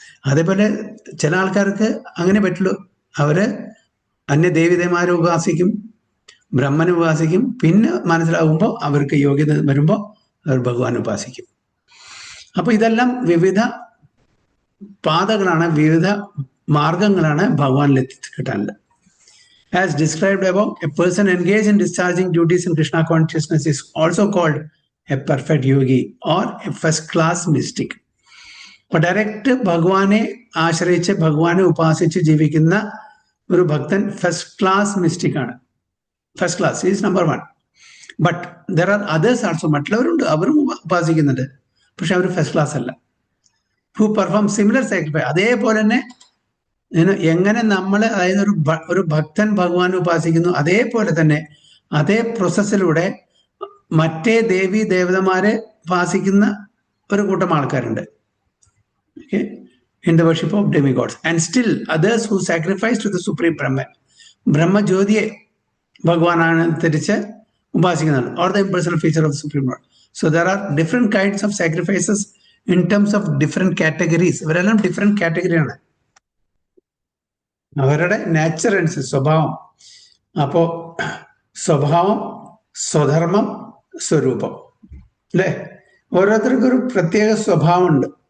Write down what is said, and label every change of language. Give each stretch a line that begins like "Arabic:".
Malayalam: അതേപോലെ ചില ആൾക്കാർക്ക് അങ്ങനെ പറ്റുള്ളൂ. അവര് ദേവീദേവന്മാരെ ഉപാസിക്കും, ബ്രഹ്മനെ ഉപാസിക്കും. പിന്നെ മനസ്സിലാകുമ്പോൾ അവർക്ക് യോഗ്യത വരുമ്പോൾ അവർ ഭഗവാനെ ഉപാസിക്കും. അപ്പൊ ഇതെല്ലാം വിവിധ പാതകളാണ്, വിവിധ മാർഗങ്ങളാണ് ഭഗവാനിൽ എത്തിക്കിട്ടാനുള്ളത്.
English: As described above, a person engaged in discharging duties in Krishna consciousness is also called a perfect yogi or a first class mystic.
Malayalam: അപ്പൊ ഡയറക്റ്റ് ഭഗവാനെ ആശ്രയിച്ച് ഭഗവാനെ ഉപാസിച്ച് ജീവിക്കുന്ന ഒരു ഭക്തൻ ഫസ്റ്റ് ക്ലാസ് മിസ്റ്റിക് ആണ്.
English: First class is number 1. But there are others also,
Malayalam: മറ്റുള്ളവരുണ്ട്, അവരും ഉപാസിക്കുന്നുണ്ട്. പക്ഷെ അവർ ഫസ്റ്റ് ക്ലാസ് അല്ല.
English: who perform similar sacrifice,
Malayalam: അതേപോലെ തന്നെ എങ്ങനെ നമ്മൾ, അതായത് ഒരു ഭക്തൻ ഭഗവാനെ ഉപാസിക്കുന്നു, അതേപോലെ തന്നെ അതേ പ്രോസസ്സിലൂടെ മറ്റേ ദേവി ദേവതമാരെ ഉപാസിക്കുന്ന ഒരു കൂട്ടം ആൾക്കാരുണ്ട്.
English: Okay? In the worship of demigods, and still others who sacrifice to the supreme Brahman.
Malayalam: ബ്രഹ്മജ്യോതിയെ ഭഗവാനാണ് തിരിച്ച് ഉപാസിക്കുന്നതാണ്,
English: or the impersonal feature of the supreme Lord. So there are different kinds of sacrifices in terms of different categories.
Malayalam: ഇവരെല്ലാം different കാറ്റഗറിയാണ്, അവരുടെ nature അനുസരിച്ച് സ്വഭാവം. അപ്പോ സ്വഭാവം, സ്വധർമ്മം, സ്വരൂപം, അല്ലെ? ഓരോരുത്തർക്കും ഒരു പ്രത്യേക സ്വഭാവമുണ്ട്.